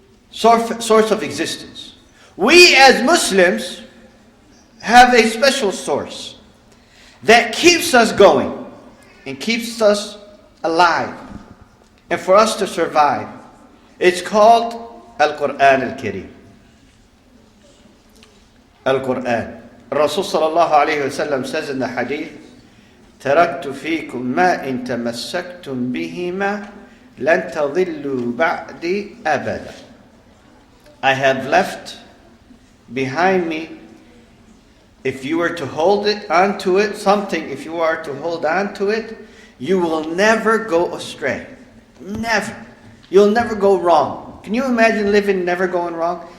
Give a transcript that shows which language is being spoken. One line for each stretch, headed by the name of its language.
English: Source of existence. We as Muslims have a special source that keeps us going and keeps us alive and for us to survive. It's called Al-Quran Al-Kareem. Al-Quran.
Arabic: Rasul sallallahu alayhi wa sallam
English: says in the hadith,
Arabic: تَرَكْتُ فِيكُمْ مَا إِن تَمَسَّكْتُمْ بِهِمَا لَن تَضِلُّوا بَعْدِي أَبَدًا.
English: I have left behind me, if you were to hold it onto it, something, if you are to hold on to it, you will never go astray. Never. You'll never go wrong. Can you imagine living never going wrong?